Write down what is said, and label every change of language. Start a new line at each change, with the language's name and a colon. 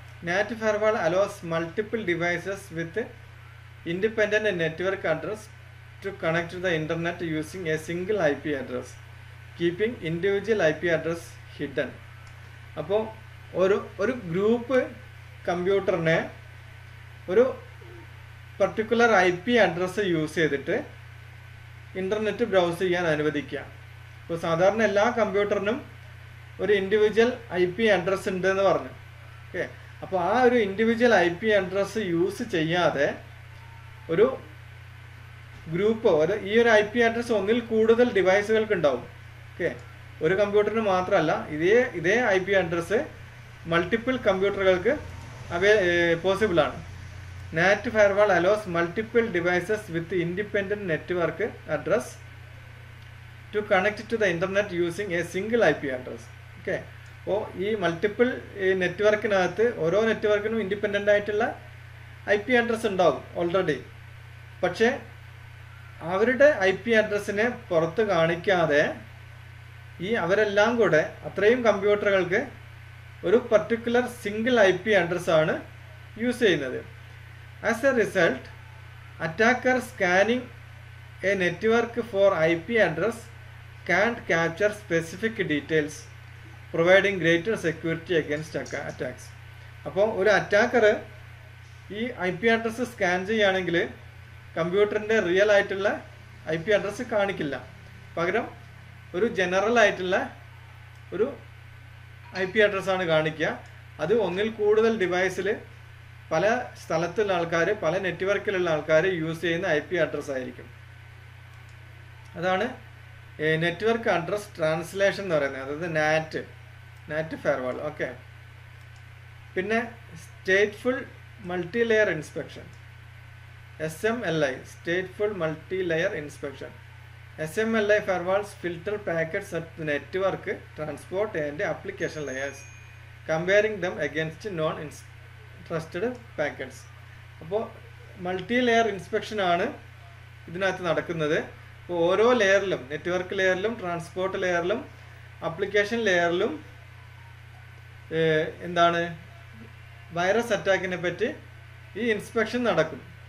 English: NAT firewall allows multiple devices with independent network address to connect to the internet using a single IP address, keeping individual IP address hidden.
Malayalam: അപ്പോൾ ഒരു group കമ്പ്യൂട്ടറിനെ ഒരു particular IP address use ചെയ്തിട്ട് internet browse ചെയ്യാൻ അനുവദിക്കുക. ഇപ്പോൾ സാധാരണ എല്ലാ കമ്പ്യൂട്ടറിനും ഒരു ഇൻഡിവിജ്വൽ IP അഡ്രസ്സ് ഉണ്ട് എന്ന് പറഞ്ഞു. ഓക്കെ, അപ്പോൾ ആ ഒരു ഇൻഡിവിജ്വൽ IP അഡ്രസ്സ് യൂസ് ചെയ്യാതെ ഒരു ഗ്രൂപ്പ് ഈ ഒരു IP അഡ്രസ്സ് ഒന്നിൽ കൂടുതൽ ഡിവൈസുകൾക്ക് ഉണ്ടാവും. ഓക്കെ, ഒരു കമ്പ്യൂട്ടറിന് മാത്രമല്ല, ഇതേ IP അഡ്രസ്സ് മൾട്ടിപ്പിൾ കമ്പ്യൂട്ടറുകൾക്ക് പോസിബിൾ ആണ്.
English: NAT firewall allows multiple devices with independent network address to connect to the internet using a single IP address.
Malayalam: Okay, അപ്പോൾ ഈ മൾട്ടിപ്പിൾ നെറ്റ്വർക്കിനകത്ത് ഓരോ നെറ്റ്വർക്കിനും ഇൻഡിപെൻഡൻ്റ് ആയിട്ടുള്ള IP അഡ്രസ്സ് ഉണ്ടാവും ഓൾറെഡി. പക്ഷേ അവരുടെ IP അഡ്രസ്സിനെ പുറത്ത് കാണിക്കാതെ അവരെല്ലാം കൂടെ അത്രയും കമ്പ്യൂട്ടറുകൾക്ക് ഒരു പർട്ടിക്കുലർ സിംഗിൾ IP അഡ്രസ്സാണ് യൂസ് ചെയ്യുന്നത്.
English: As a result, attacker scanning a network for IP address can't capture specific details, providing greater security against attacks.
Malayalam: അപ്പോൾ ഒരു അറ്റാക്കർ ഈ IP അഡ്രസ്സ് സ്കാൻ ചെയ്യുകയാണെങ്കിൽ കമ്പ്യൂട്ടറിൻ്റെ റിയൽ ആയിട്ടുള്ള IP അഡ്രസ്സ് കാണിക്കില്ല. പകരം ഒരു ജനറൽ ആയിട്ടുള്ള ഒരു IP അഡ്രസ്സാണ് കാണിക്കുക. അത് ഒന്നിൽ കൂടുതൽ ഡിവൈസിൽ പല സ്ഥലത്തുള്ള ആൾക്കാർ, പല നെറ്റ്വർക്കിലുള്ള ആൾക്കാർ യൂസ് ചെയ്യുന്ന IP അഡ്രസ്സ് ആയിരിക്കും. അതാണ് നെറ്റ്വർക്ക് അഡ്രസ് ട്രാൻസ്ലേഷൻ എന്ന് പറയുന്നത്, അതായത് NAT ഫയർവാൾ. ഓക്കെ, പിന്നെ stateful multi layer inspection, SMLI, stateful multi layer inspection.
English: SMLI firewalls filter packets at the network, transport and application layers, comparing them against non-trusted packets.
Malayalam: അപ്പോൾ multi layer inspection ആണ് ഇതിനകത്ത് നടക്കുന്നത്. അപ്പോൾ ഓരോ ലെയറിലും, network ലെയറിലും, transport ലെയറിലും, application ലെയറിലും എന്താണ് virus അറ്റാക്കിനെ പറ്റി ഈ inspection നടക്കും.